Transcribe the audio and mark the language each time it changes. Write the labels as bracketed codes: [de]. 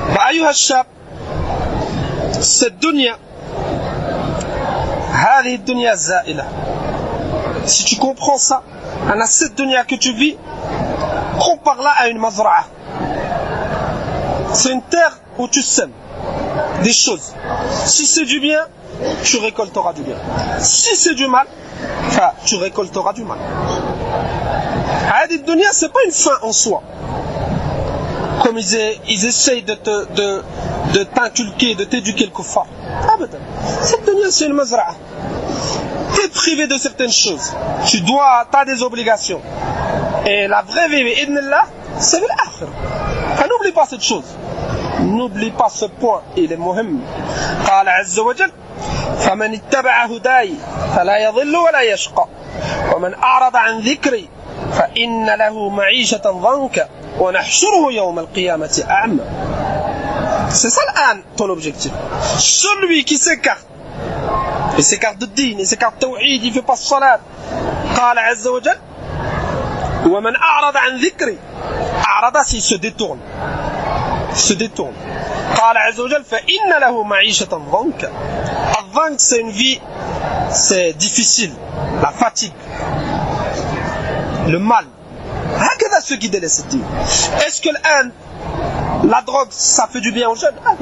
[ar] أيها الشاب, [fr] cette dunya, [ar] هذه الدنيا الزائلة. [fr] Si tu comprends ça, cette dunya que tu vis, compare-la à une mazra'a. C'est une terre où tu sèmes des choses. Si c'est du bien, tu récolteras du bien. Si c'est du mal, tu récolteras du mal. Cette dunya, c'est pas une fin en soi. Comme ils essayent de t'inculquer, de t'éduquer le kuffar. Cette dunya, c'est une mazra'a. Tu es privé de certaines choses. Tu as des obligations. Et la vraie vie, bi'idhnillah, c'est l'akhirah. N'oublie pas cette chose. N'oublie pas ce point, il est muhim. [ar] قال عز وجل فمن اتبع هداي فلا يضل ولا يشقى ومن أعرض عن ذكري فإن له معيشة ضنكا ونحشره يوم القيامة أعمى. [fr] C'est ça ton objectif. Celui qui s'écarte, il s'écarte de din, il s'écarte de tawhid, il fait pas salat. [ar] قال عز وجل ومن أعرض عن ذكري. [fr] أعرض, s'il se détourne. [ar] قال عز وجل فإن له معيشة ضنكا. [fr] الضنك, c'est une vie, c'est difficile, la fatigue, le mal. هكذا ceux qui délaissent cette vie. Est-ce que la drogue, ça fait du bien aux jeunes?